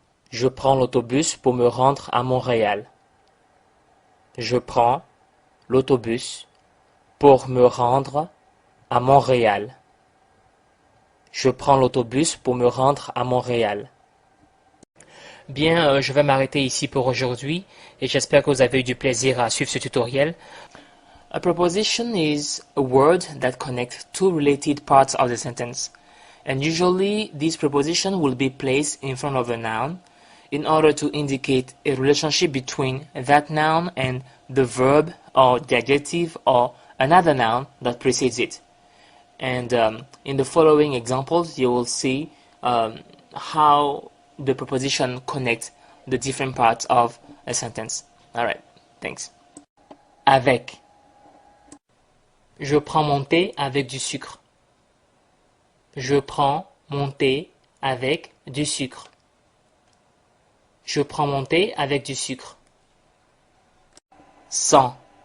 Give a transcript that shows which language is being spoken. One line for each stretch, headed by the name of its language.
French: Je prends l'autobus pour me rendre à Montréal. Je prends l'autobus pour me rendre à Montréal. Je prends l'autobus pour me rendre à Montréal. Bien, je vais m'arrêter ici pour aujourd'hui et j'espère que vous avez eu du plaisir à suivre ce tutoriel.
English: A preposition is a word that connects two related parts of the sentence. And usually this preposition will be placed in front of a noun in order to indicate a relationship between that noun and the verb or the adjective or another noun that precedes it. And in the following examples, you will see how the preposition connects the different parts of a sentence. Alright, thanks. Avec.
French: Je prends mon thé avec du sucre. Je prends mon thé avec du sucre. Je prends mon thé avec du sucre. Sans.